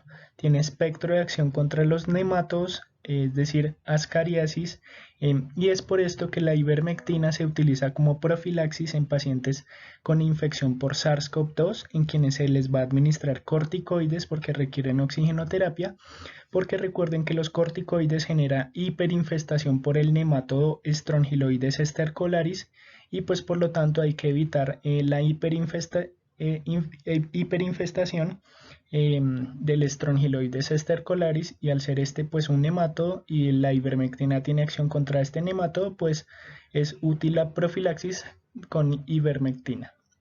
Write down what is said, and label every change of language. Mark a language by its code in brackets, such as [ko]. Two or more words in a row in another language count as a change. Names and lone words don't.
[es] Tiene espectro de acción contra los nemátodos, es decir, ascariasis, y es por esto que la ivermectina se utiliza como profilaxis en pacientes con infección por SARS-CoV-2, en quienes se les va a administrar corticoides porque requieren oxigenoterapia, porque recuerden que los corticoides generan hiperinfestación por el nemátodo Strongyloides stercolaris y pues por lo tanto hay que evitar la hiperinfestación del Strongyloides stercolaris, y al ser este pues un nemátodo y la ivermectina tiene acción contra este nemátodo, pues es útil la profilaxis con ivermectina.